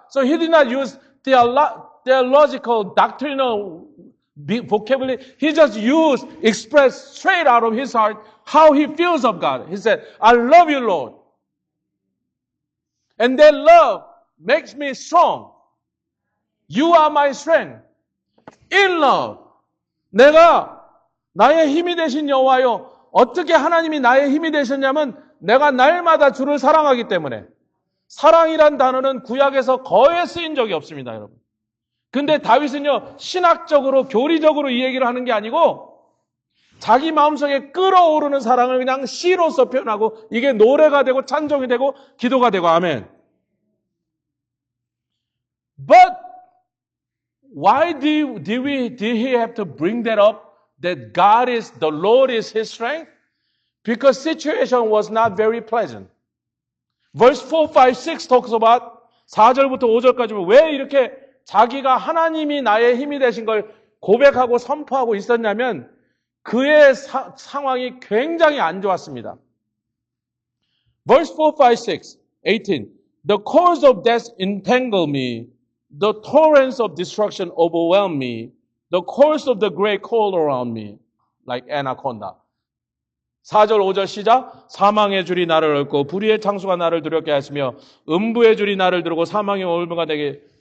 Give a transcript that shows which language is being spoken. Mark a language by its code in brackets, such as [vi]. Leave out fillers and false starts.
[en] So he did not use theological, doctrinal vocabulary. He just expressed straight out of his heart how he feels of God. He said, I love you, Lord. And that love makes me strong. You are my strength. In love. [ko] 내가 나의 힘이 되신 여호와여. 어떻게 하나님이 나의 힘이 되셨냐면 내가 날마다 주를 사랑하기 때문에. 사랑이란 단어는 구약에서 거의 쓰인 적이 없습니다, 여러분. 근데 다윗은요, 신학적으로, 교리적으로 이 얘기를 하는 게 아니고 자기 마음속에 끓어오르는 사랑을 그냥 시로서 표현하고 이게 노래가 되고 찬송이 되고 기도가 되고 아멘. [en] But why did he have to bring that up? That the Lord is his strength? Because situation was not very pleasant. Verse 4, 5, 6 talks about [ko] 4절부터 5절까지 왜 이렇게 자기가 하나님이 나의 힘이 되신 걸 고백하고 선포하고 있었냐면 그의 상황이 굉장히 안 좋았습니다. [en] Verse 4, 5, 6, 18. The cords of death entangle me. The torrents of destruction overwhelm me. The cords of the great coil around me. Like anaconda. [ko] 4절, 5절 시작. 사망의 줄이 나를 얽고 불의의 창수가 나를 두렵게 하시며 음부의 줄이 나를 두르고 사망의 올무가 되게.